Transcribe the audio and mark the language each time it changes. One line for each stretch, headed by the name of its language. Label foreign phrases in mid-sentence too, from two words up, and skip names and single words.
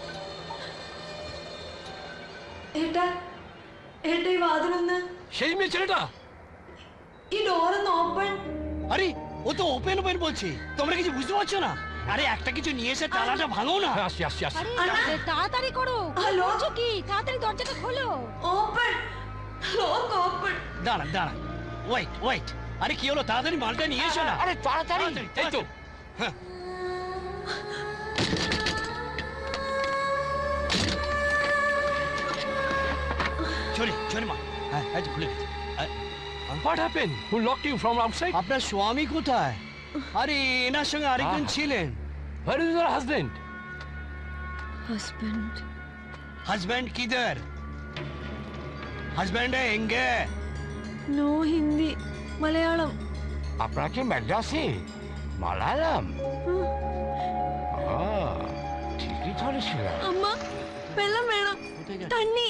Malayalam: এটাই വാതിലൊന്ന്
Bangla: সেই মেয়ে ছেলেটা।
Malayalam: ഈ ഡോറൊന്ന് ഓപ്പൺ।
Bangla: আরে ও তো
English: open open
Bangla: বলছে, তোমরা কিছু বুঝতে পারছো না? আরে একটা কিছু নিয়ে এসে তালাটা ভাঙো না। আসি আসি আসি। আরে তাড়াতাড়ি করো। হ্যালো কি তাড়াতাড়ি দরজাটা খোলো।
English: open, lock open.
Bangla: দাঁড়া দাঁড়া,
English: wait wait.
Bangla: আরে কি হলো, তাড়াতাড়ি মালটা নিয়ে এসো না। আরে তাড়াতাড়ি। এই তো হ্যাঁ। চলে চলে মা। হ্যাঁ আজ খুলে গেছে।
English: What happened? Who locked you from outside?
Bangla: আপনার স্বামী কোথায়? আরে এনার সঙ্গে আরেকজন ছিলেন।
English: Where is your husband? ഹസ്ബൻഡ്
Hindi: हस्बैंड किधर? हस्बैंड है एंगे?
English: No Hindi, Malayalam.
Bangla: আপনারা কি মাদ্রাসি? মালায়ালাম? ঠিকই ধরেছিল।
Malayalam: അമ്മ വെള്ളം വേണം, തണ്ണി।